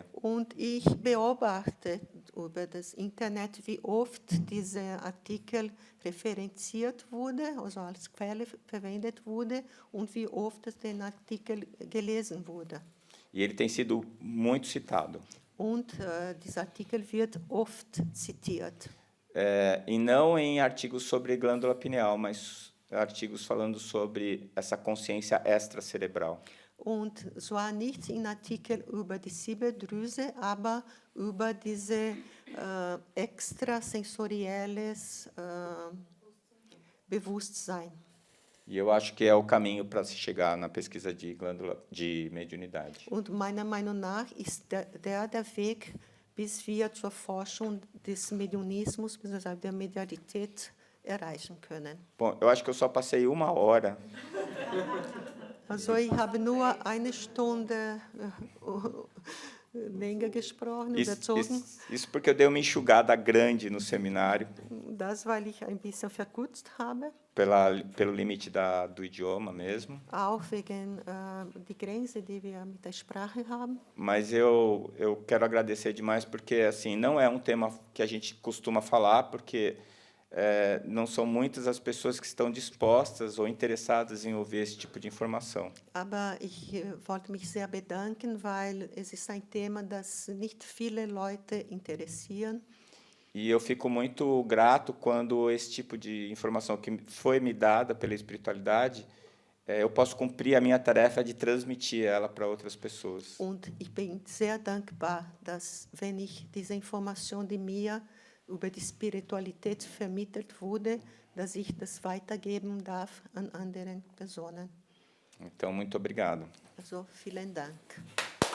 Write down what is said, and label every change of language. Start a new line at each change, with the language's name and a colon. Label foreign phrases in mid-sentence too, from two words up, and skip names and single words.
German: Und ich beobachte über das Internet, wie oft dieser Artikel referenziert wurde, also als Quelle verwendet wurde, und wie oft der Artikel gelesen wurde.
Portuguese: E ele tem sido muito citado.
German: Und dieser Artikel wird oft zitiert.
Portuguese: E não em artigos sobre glândula pineal, mas artigos falando sobre essa consciência extracerebral.
German: Und zwar nicht in Artikeln über die Zirbeldrüse, aber über diese extrasensorielles Bewusstsein.
Portuguese: E eu acho que é o caminho para se chegar na pesquisa de glândula de mediunidade.
German: Und meiner Meinung nach ist der Weg, bis wir zur Forschung des Mediunismus, bzw. der Medialität erreichen können.
Portuguese: Bom, eu acho que eu só passei 1 hora.
German: Also ich habe nur 1 Stunde länger gesprochen, überzogen.
Portuguese: Isso porque eu dei uma enxugada grande no seminário,
German: Das, weil ich ein bisschen verkürzt habe,
Portuguese: pelo limite do idioma mesmo.
German: auch wegen die Grenze, die wir mit der Sprache haben.
Portuguese: Mas eu quero agradecer demais porque assim não é um tema que a gente costuma falar, porque não são muitas as pessoas que estão dispostas ou interessadas em ouvir esse tipo de informação.
German: Aber ich wollte mich sehr bedanken, weil es ist ein Thema, das nicht viele Leute interessieren.
Portuguese: E eu fico muito grato quando esse tipo de informação que foi me dada pela espiritualidade, eu posso cumprir a minha tarefa de transmitir ela para outras pessoas.
German: Und ich bin sehr dankbar, dass, wenn ich diese Information, die mir über die Spiritualität vermittelt wurde, dass ich das weitergeben darf an anderen Personen.
Portuguese: Então, muito obrigado.
German: Also vielen Dank.